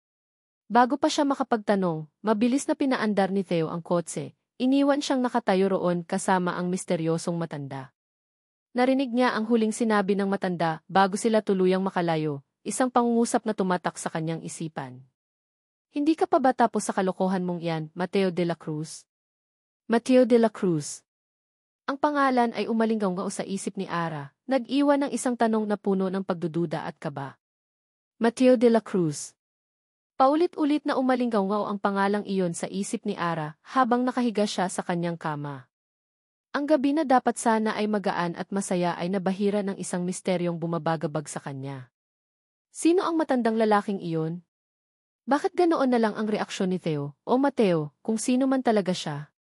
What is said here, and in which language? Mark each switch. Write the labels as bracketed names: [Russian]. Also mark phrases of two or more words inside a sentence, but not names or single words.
[Filipino] Bago pa siya makapagtanong, mabilis na pinaandar ni Theo ang kotse, iniwan siyang nakatayo roon kasama ang misteryosong matanda. Narinig niya ang huling sinabi ng matanda bago sila tuluyang makalayo, isang pangungusap na tumatak sa kanyang isipan. "Hindi ka pa ba tapos sa kalokohan mong iyan, Mateo de la Cruz?" Mateo de la Cruz. Ang pangalan ay umalinggaw sa isip ni Ara, nag-iwan ng isang tanong na puno ng pagdududa at kaba. Mateo de la Cruz. Paulit-ulit na umalinggaw ang pangalang iyon sa isip ni Ara habang nakahiga siya sa kanyang kama. Ang gabi na dapat sana ay magaan at masaya ay nabahira ng isang misteryong bumabagabag sa kanya. Sino ang matandang lalaking iyon? Bakit ganoon na lang ang reaksyon ni Theo, o Mateo, kung sino man talaga siya?